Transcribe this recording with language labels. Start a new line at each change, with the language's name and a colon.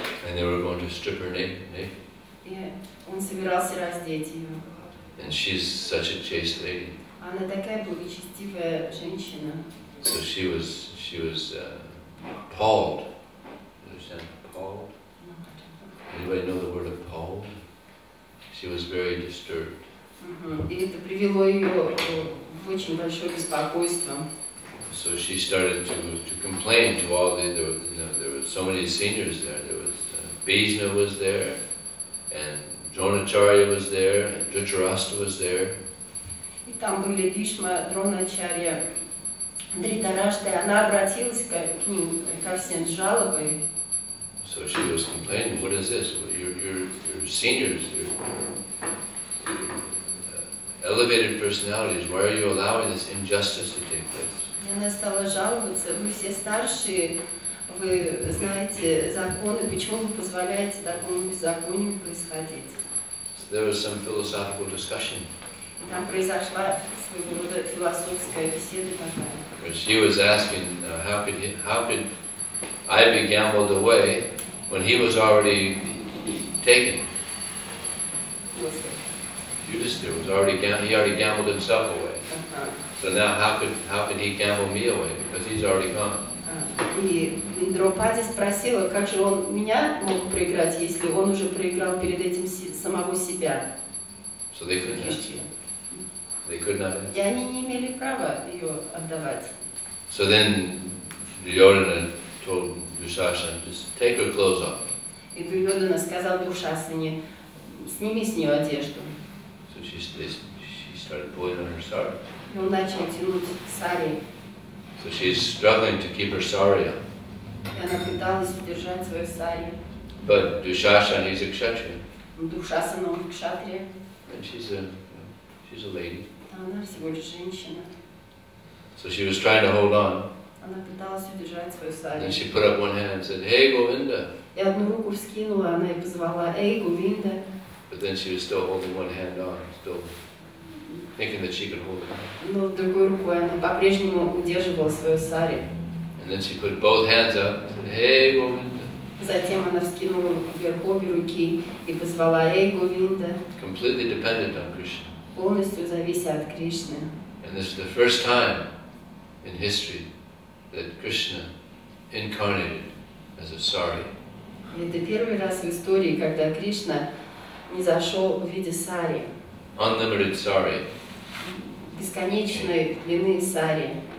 English: And they were going to strip her naked.
Russian: И он собирался раздеть ее.
English: And she's such a chaste lady.
Russian: Она такая благочестивая женщина.
English: So she was appalled. You understand? Appalled? Anybody know the word appalled? She was very disturbed.
Russian: И это привело ее в очень большое беспокойство.
English: So she started to complain to all there were so many seniors there. There was Bhishma was there, and Dronacharya was there, and Dhritarashtra was there.
Russian: И там были Бишма, Дроначарья, Дритарашта. Она обратилась к ним, ко всем с жалобой.
English: So she was complaining, what is this? You're seniors, you're elevated personalities, why are you allowing this injustice to take place?
Russian: И она стала жаловаться, вы все старшие, вы знаете законы, почему вы позволяете такому беззаконию происходить?
English: So there was some philosophical discussion.
Russian: И там произошла своего рода философская беседа такая.
English: Where she was asking, how could I be gambled away when he was already taken? Yudhishthira was already gambled himself away. So now how could he gamble me away because he's already gone?
Russian: И Драупади спросила, как же он меня мог проиграть, если он уже проиграл перед этим самого себя.
English: So they could not.
Russian: И они не имели права ее отдавать.
English: So then Duryodhana told Dushasana, just take her clothes off.
Russian: И Дурьодана сказал Душасане, сними с нее одежду.
English: So she started pulling on her sari.
Russian: И он начал тянуть сари.
English: So she's struggling to keep her sari on.
Russian: И она пыталась удержать свою сари.
English: But Dushasana is a kshatriya.
Russian: Душасана он кшатрия.
English: And she's a lady.
Russian: Она всего лишь женщина.
English: So she was trying to hold on.
Russian: Она пыталась удержать свою сари.
English: And she put up one hand and said, "Hey, Govinda."
Russian: И одну руку вскинула, она и позвала, «Эй, Говинда!»
English: But then she was still holding one hand on, still thinking that she could hold it on.
Russian: Но другой рукой она по-прежнему удерживала свою сари.
English: And then she put both hands up and said, "Hey, Govinda."
Russian: Затем она вскинула вверх обе руки и позвала, «Эй, Говинда!»
English: Completely dependent on Krishna.
Russian: Полностью завися от Кришны.
English: And this is the first time in history that Krishna incarnated as a sari.
Russian: И это первый раз в истории, когда Кришна низошел в виде сари.
English: Unlimited sari.
Russian: Бесконечной длины сари.